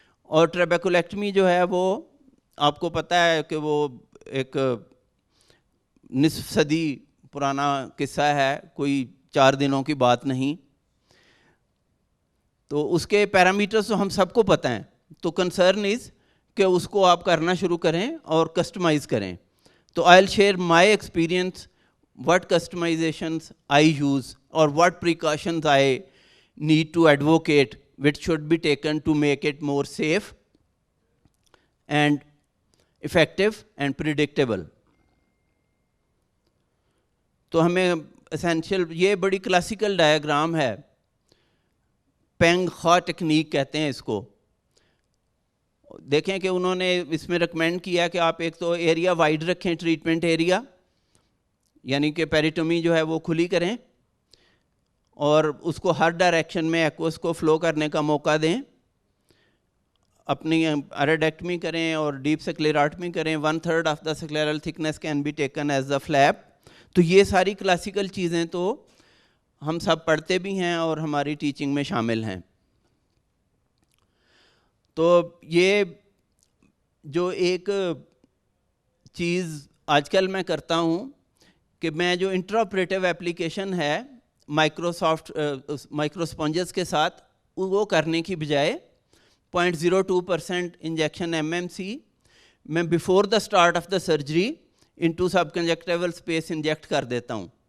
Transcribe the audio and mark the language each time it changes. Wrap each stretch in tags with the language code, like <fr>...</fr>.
<ur>اور ٹریبیکولیکٹمی جو ہے وہ آپ کو پتہ ہے کہ وہ ایک نصف صدی پرانا قصہ ہے, کوئی 4 دنوں کی بات نہیں. تو اس کے پیرامیٹرز تو ہم سب کو پتہ ہیں. تو کنسرن از کہ اس کو آپ کرنا شروع کریں اور کسٹمائز کریں. تو</ur> <en>I will share my experience, what customizations I use or what precautions I need to advocate which should be taken to make it more safe and effective and predictable.</en> <ur>تو ہمیں اسینشیل, یہ بڑی کلاسیکل ڈایاگرام ہے, پینگ خواہ technique کہتے ہیں اس کو. دیکھیں کہ انہوں نے اس میں ریکمینڈ کیا کہ آپ ایک تو ایریا وائڈ رکھیں, ٹریٹمنٹ ایریا, یعنی کہ پیریٹومی جو ہے وہ کھلی کریں اور اس کو ہر ڈائریکشن میں ایکوس کو فلو کرنے کا موقع دیں. اپنی ایریڈیکٹمی کریں اور ڈیپ سکلیراٹمی کریں.</ur> <en>1/3 of the scleral thickness can be taken as the flap.</en> <ur>تو یہ ساری کلاسیکل چیزیں تو ہم سب پڑھتے بھی ہیں اور ہماری ٹیچنگ میں شامل ہیں. تو یہ جو ایک چیز آج کل میں کرتا ہوں کہ میں جو انٹراپریٹیو ایپلیکیشن ہے مائکرو اسپونجز کے ساتھ, وہ کرنے کی بجائے 0.02% انجیکشن MMC میں</ur> <en>before the start of the surgery into subconjunctival space</en> <ur>inject کر دیتا ہوں,</ur>